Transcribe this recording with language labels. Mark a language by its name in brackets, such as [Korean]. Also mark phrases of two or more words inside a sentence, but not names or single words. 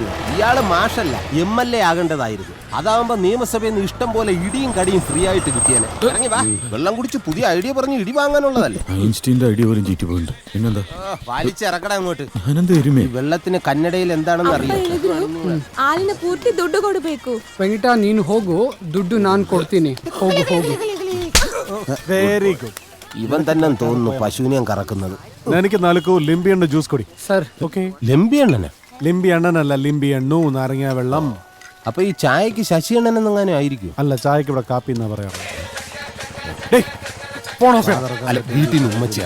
[Malayalam] ഇയാള് മാഷല്ല, MLA ആകേണ്ടതായിരുന്നു. അതാവുമ്പോ നിയമസഭയിൽ നിന്ന് ഇഷ്ടം പോലെ ഇടിയും കടിയും ഫ്രീ ആയിട്ട് കിട്ടിയാനെ. ഇറങ്ങി വാ, വെള്ളം കുടിച്ച് പുതിയ ഐഡിയ പറഞ്ഞ് ഇടി വാങ്ങാനുള്ളതല്ലേ. ഐൻസ്റ്റീന്റെ ഐഡിയ പോലും ചീറ്റി പോയിട്ടുണ്ട്. പിന്നെന്താ വലിച്ചിറക്കട അങ്ങോട്ട്. വെള്ളത്തിന് കന്നഡയിൽ എന്താണെന്ന് അറിയാം. [Kannada] ಆಲಿನ ಪೂರ್ತಿ ದುಡ್ಡು ಕೊಡಬೇಕು. ವೆಂಕಟ ನೀನು ಹೋಗು, ದುಡ್ಡು ನಾನು ಕೊಡ್ತೀನಿ. ಹೋಗು ಹೋಗು. [English] very good. [Malayalam] ഇവൻ തന്നെ തോന്നുന്നു പശുവിനെയും കറക്കുന്നത്. എനിക്ക് നാലുക്കോ [Kannada] ಲಿಂಬಿ ಎಣ್ಣ [Malayalam] ജ്യൂസ് കൊടി. സർ ഓക്കെ. ലിംബി എണ്ണനെ? ലിംബി എണ്ണനല്ല, [Kannada] ಲಿಂಬಿ ಎಣ್ಣು, [Malayalam] നാരങ്ങ വെള്ളം. അപ്പൊ ഈ ചായക്ക് ശശി എണ്ണനെന്നെങ്ങനെ ആയിരിക്കും? അല്ല, ചായക്ക് ഇവിടെ കാപ്പി എന്നാ പറയാറ്. അല്ല, വീട്ടിൽ നിന്ന് ഉമ്മച്ചേടാ